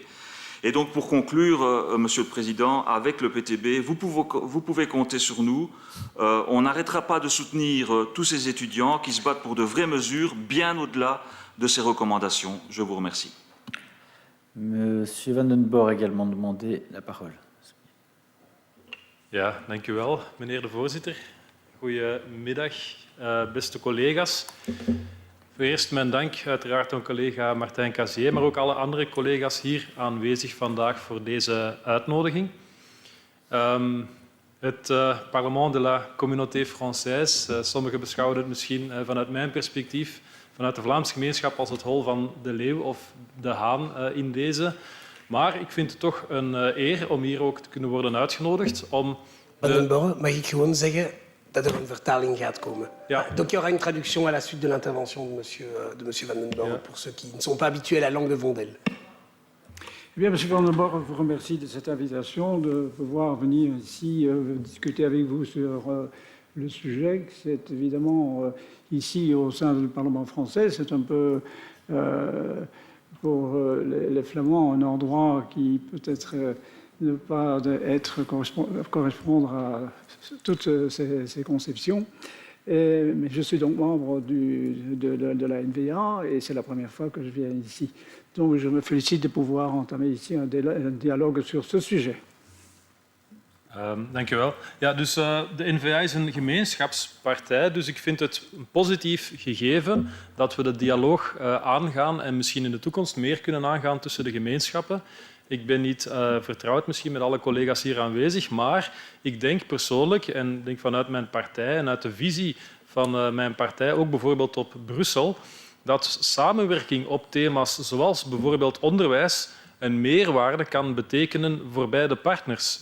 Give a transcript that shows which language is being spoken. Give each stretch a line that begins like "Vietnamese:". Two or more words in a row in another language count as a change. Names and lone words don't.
French: Et donc, pour conclure, Monsieur le Président, avec le PTB, vous pouvez compter sur nous. On n'arrêtera pas de soutenir tous ces étudiants qui se battent pour de vraies mesures, bien au-delà de ces recommandations. Je vous remercie. Monsieur Van den Borre a également demandé la parole.
Dutch: Ja, dank u wel, meneer de voorzitter. Goedemiddag, beste collega's. Voor eerst mijn dank uiteraard aan collega Martijn Casier, maar ook alle andere collega's hier aanwezig vandaag voor deze uitnodiging. Het Parlement de la Communauté Française, sommigen beschouwen het misschien vanuit mijn perspectief, vanuit de Vlaamse gemeenschap als het hol van de leeuw of de haan in deze. Maar ik vind het toch een eer om hier ook te kunnen worden uitgenodigd om... Van den Borre, mag ik gewoon zeggen dat er een vertaling gaat komen. Ja.
French: Donc il y aura une traduction à la suite de l'intervention de monsieur Van den Borre, pour ceux qui ne sont pas habitués à la langue de Vondel. Eh bien, Monsieur Van den Borre, je vous remercie de cette invitation, de pouvoir venir ici discuter avec vous sur le sujet. C'est évidemment ici au sein du Parlement français, c'est un peu pour les Flamands un endroit qui peut-être ne pas correspondre à toutes ces conceptions. Mais je suis donc membre de la NVA et c'est la première fois que je viens ici. Donc je me félicite de pouvoir entamer ici un dialogue sur ce sujet.
Dutch: Dank u wel. Ja, dus de NVA is een gemeenschapspartij, dus ik vind het een positief gegeven dat we de dialoog aangaan en misschien in de toekomst meer kunnen aangaan tussen de gemeenschappen. Ik ben niet vertrouwd misschien met alle collega's hier aanwezig, maar ik denk persoonlijk, en denk vanuit mijn partij en uit de visie van mijn partij, ook bijvoorbeeld op Brussel, dat samenwerking op thema's zoals bijvoorbeeld onderwijs een meerwaarde kan betekenen voor beide partners.